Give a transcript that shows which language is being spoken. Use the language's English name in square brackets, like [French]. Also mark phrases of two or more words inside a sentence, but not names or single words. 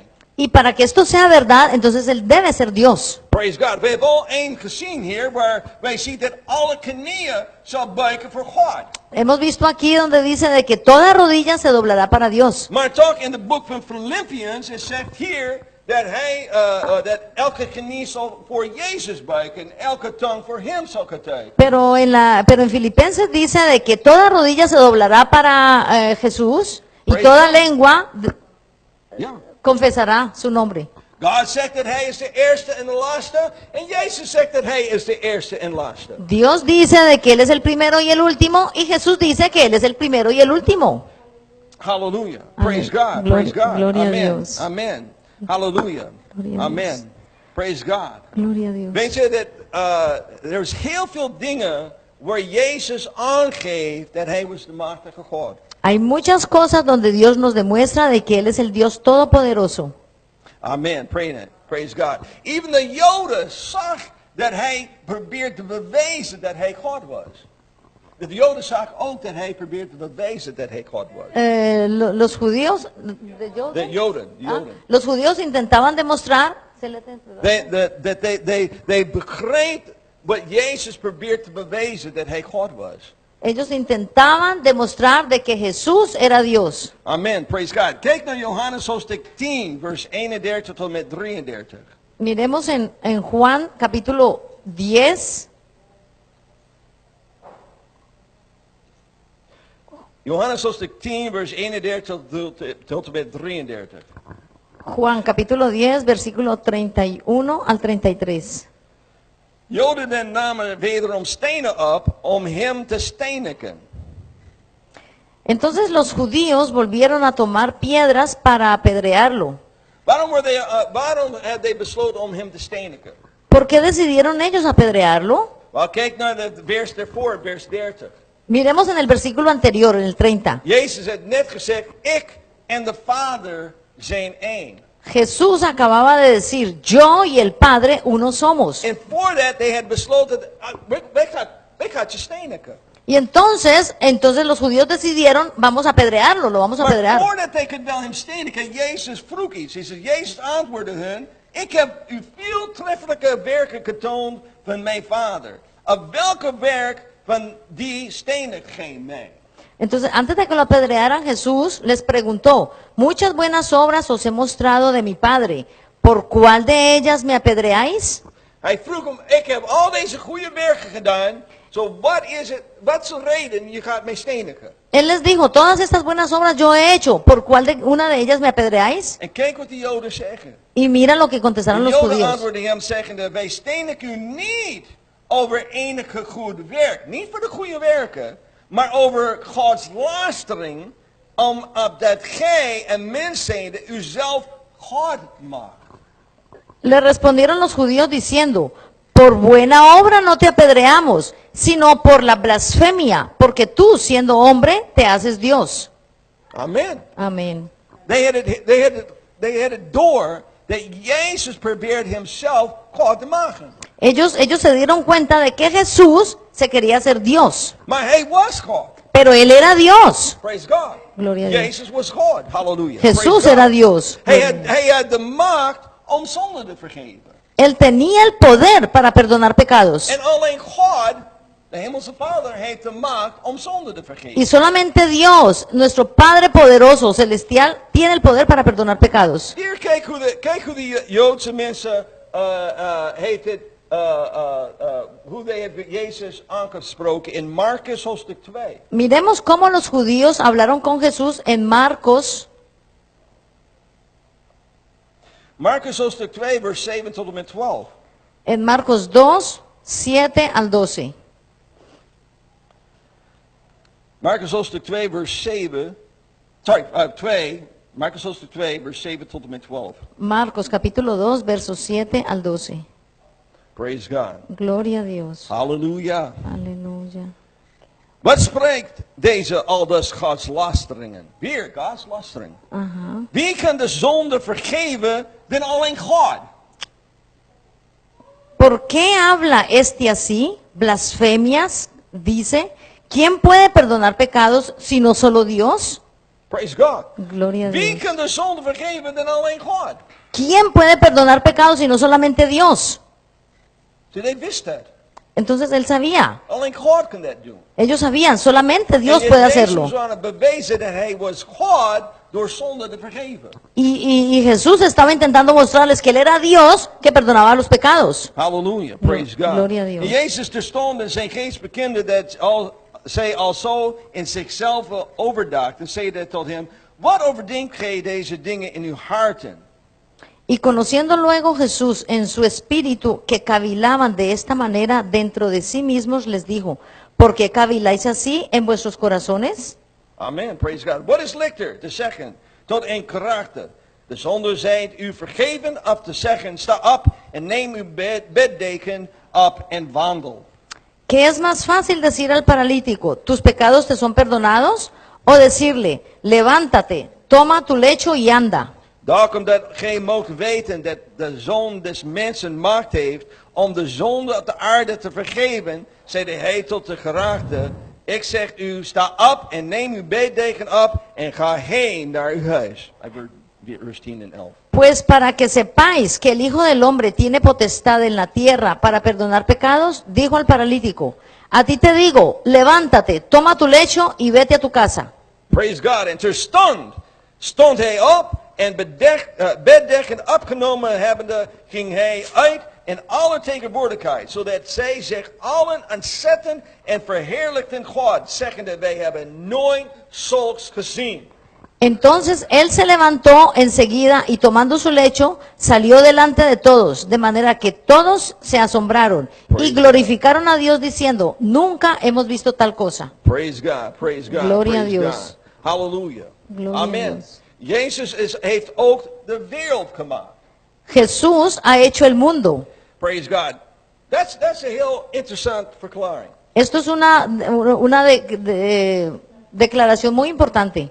[Spanish] Y para que esto sea verdad, entonces Él debe ser Dios. [English] Praise God. [Dutch] We hebben al één gezien hier waar wij zien dat alle knieën zal buigen voor God. [Spanish] Hemos visto aquí donde dice de que toda rodilla se doblará para Dios. [Dutch] Maar toch in het boek van Philippians, het zegt hier dat elke knie zal voor Jezus buigen en elke tong voor hem zal getuigen. [Spanish] Pero en Filipenses dice de que toda rodilla se doblará para Jesús y [English] Praise [Spanish] toda [English] God. [Spanish] lengua [Dutch] Ja. [Spanish] confesará su nombre. [Dutch] God zegt dat hij is de eerste en de laatste. En Jezus zegt dat hij is de eerste en laatste. [Spanish] Dios dice de que Él es el primero y el último, y Jesús dice que Él es el primero y el último. [English] Hallelujah. [Spanish] Amén. [English] Praise God. [Spanish] Gloria- [English] Praise God. [Spanish] gloria a [English] Amen. [Spanish] Dios. [English] Amen. Hallelujah. [Spanish] Gloria a [English] Amen. Praise God. [Spanish] Gloria a Dios. [Dutch] Weet je dat er heel veel dingen waar Jezus aangeeft dat hij was de machtige God. [Spanish] Hay muchas cosas donde Dios nos demuestra de que Él es el Dios todopoderoso. [English] Amen. Praise God. [Dutch] Even de Joden zag dat hij probeerde te bewijzen dat hij God was. De Joden zag ook dat hij probeerde te bewijzen dat hij God was. [Spanish] Los judíos, [Dutch] De Joden. [Spanish] los judíos intentaban demostrar, [Dutch] They begreep wat Jezus probeerde te bewijzen dat hij God was. [Spanish] ellos intentaban demostrar de que Jesús era Dios. [English] Amen. Praise God. [Dutch] Kijk naar Johannes hoofdstuk 10, vers 31 tot en met 33. [Spanish] Miremos en Juan capítulo 10. [Dutch] Johannes hoofdstuk 10, vers 31 tot en met 33. [Spanish] Juan capítulo 10, versículo 31 al 33. [Dutch] Joden den namen wederom stenen op om hem te steniken. [Spanish] Entonces los judíos volvieron a tomar piedras para apedrearlo. [Dutch] Waarom hadden they besloten om hem te steniken? [Spanish] ¿Por qué decidieron ellos apedrearlo? [Dutch] Wel, kijk naar het vers daarvoor, vers 30. [Spanish] Miremos en el versículo anterior, en el 30. [Dutch] Jezus had net gezegd, ik en de Vader zijn één. [Spanish] Jesús acababa de decir, yo y el Padre uno somos. [Dutch] En voordat they had besloten, wij gaan je steniken. [Spanish] Y entonces los judíos decidieron, vamos a apedrearlo, lo vamos a [Dutch] Maar [Spanish] apedrear. [Dutch] voordat [English] they could [Dutch] wel hem steniken, Jezus vroeg iets. Hij zei, Jezus antwoordde hun, ik heb u veel treffelijke werken getoond van mijn Vader. Op welke werk van die stenig geen mij? [Spanish] Entonces, antes de que lo apedrearan, Jesús les preguntó, muchas buenas obras os he mostrado de mi Padre, ¿por cuál de ellas me apedreáis? [Dutch] Hij vroeg hem, ik heb al deze goede werken gedaan, wat is de reden je gaat mij stenigen? [Spanish] Él les dijo, todas estas buenas obras yo he hecho, ¿por cuál de una de ellas me apedreáis? [Dutch] En kijk wat die Joden zeggen. [Spanish] Y mira lo que contestaron [Dutch] De [Spanish] los [Dutch] Joden [Spanish] judíos. [Dutch] antwoordden hem zeggende, wij stenigen u niet over enige goed werk. Niet voor de goede werken, maar over Gods lastering, opdat gij en mens zijnde uzelf God maakt. [Spanish] Le respondieron los judíos diciendo, por buena obra no te apedreamos, sino por la blasfemia, porque tú, siendo hombre, te haces Dios. [English] Amen. [Spanish] Amén. [English] They had it [Dutch] door that Jezus probeert himself God te maken. [Spanish] Ellos se dieron cuenta de que Jesús se quería hacer Dios, [Dutch] Maar hij was God. [Spanish] pero él era Dios. [English] Praise God. [Spanish] Gloria a Dios. [Dutch] Jezus was God. [English] Hallelujah. [Spanish] Jesús [English] Praise [Spanish] era [English] God. [Spanish] Dios. [Dutch] Hij had de macht om zonde te vergeven. [Spanish] Él tenía el poder para perdonar pecados. [Dutch] En alleen God, de hemelse Vader, heeft de macht om zonde te vergeven. [Spanish] Y solamente Dios, nuestro Padre poderoso, celestial, tiene el poder para perdonar pecados. [Dutch] Hier, kijk hoe de Joodse mensen heeft het, hoe they hebben Jezus aangesproken in Marcus hoofdstuk 2. [Spanish] Miremos cómo los judíos hablaron con Jesús en Marcos, [Dutch] Marcus hoofdstuk 2, vers 7 tot en met 12. [Spanish] en Marcos 2, 7 al 12. [Dutch] Marcus hoofdstuk 2, vers 7. Sorry, 2. Marcus hoofdstuk 2, vers 7 tot en met 12. [Spanish] Marcos capítulo 2, versos 7 al 12. [English] Praise God. [Spanish] Gloria a Dios. [Dutch] Halleluja. [Spanish] Aleluya. [Dutch] Wat spreekt deze aldus Gods lasteringen? Weer Gods lastering. [Spanish] Ajá. [Dutch] Wie kan de zonde vergeven dan alleen God? [Spanish] ¿Por qué habla este así? Blasfemias, dice. ¿Quién puede perdonar pecados sino solo Dios? [English] Praise God. [Spanish] Gloria a [Dutch] Wie [Spanish] Dios. [Dutch] kan de zonde vergeven dan alleen God? [Spanish] ¿Quién puede perdonar pecados sino solamente Dios? [English] So they [Dutch] wist dat. [Spanish] Entonces él sabía. [Dutch] Alleen God kan dat doen. [Spanish] Ellos sabían, solamente Dios [Dutch] En [Spanish] puede [Dutch] Jezus [Spanish] hacerlo. [Dutch] was aan het bewijzen dat hij was God door zonde te vergeven. [Spanish] Y Jesús estaba intentando mostrarles que él era Dios que perdonaba los pecados. [English] Hallelujah. Praise God. [Spanish] Gloria a Dios. [Dutch] En Jezus terstond in zijn geest bekende dat zij alzo in zichzelf overdacht. En zei dat tot hem, wat overdenkt gij deze dingen in uw harten? [Spanish] Y conociendo luego Jesús en su espíritu que cavilaban de esta manera dentro de sí mismos, les dijo, ¿por qué caviláis así en vuestros corazones? [English] Amen. Praise God. [Dutch] Wat is lichter te zeggen tot een karakter? De zonde zijt u vergeven of te zeggen, sta op en neem uw beddeken op en wandel. [Spanish] ¿Qué es más fácil decir al paralítico, tus pecados te son perdonados? O decirle, levántate, toma tu lecho y anda. [Dutch] Daarom dat gij moogt weten dat de Zoon des Mensen macht heeft om de zonde op de aarde te vergeven, zeide hij tot de geraagde, ik zeg u, sta op en neem uw beddeken op en ga heen naar uw huis. Vers 10 en 11. [Spanish] Pues para que sepáis que el Hijo del Hombre tiene potestad en la tierra para perdonar pecados, dijo al paralítico, a ti te digo, levántate, toma tu lecho y vete a tu casa. [English] Praise God. [Dutch] En terstond stond hij op en beddeken opgenomen hebbende ging hij uit in alle tegenwoordigheid, zodat zij zich allen ontzetten en verheerlijkten God, zeggende, wij hebben nooit zulks gezien. [Spanish] Entonces él se levantó enseguida y tomando su lecho salió delante de todos, de manera que todos se asombraron y glorificaron a Dios diciendo, nunca hemos visto tal cosa. [English] Praise God, praise God, [Spanish] Gloria a [English] praise [Spanish] Dios. [English] God. Hallelujah. [Spanish] Gloria a [English] Amen. [Spanish] Dios. [Dutch] Jezus heeft ook de wereld gemaakt. [Spanish] Jesús ha hecho el mundo. [English] Praise God. That's a [Dutch] heel interessant verklaring. [Spanish] Esto es una declaración muy importante.